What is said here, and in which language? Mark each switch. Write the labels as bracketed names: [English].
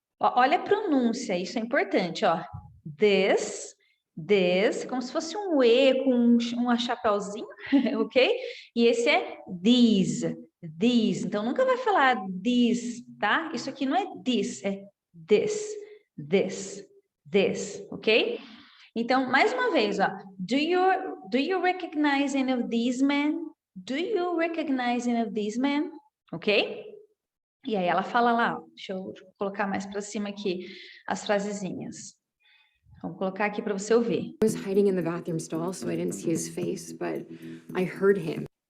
[Portuguese] Olha a pronúncia, isso é importante, ó. This, como se fosse um E com um chapéuzinho, ok? E esse é these. Então, nunca vai falar this, tá? Isso aqui não é this, é this, ok? Então, mais uma vez, ó. [English] Do you recognize any of these men? Do you recognize any of these men? Ok? [Portuguese] E aí ela fala lá, ó, deixa eu colocar mais para cima aqui as frasezinhas. Vamos colocar aqui para você ouvir. [English] I was hiding in the bathroom stall, so I didn't see his face, but I heard him.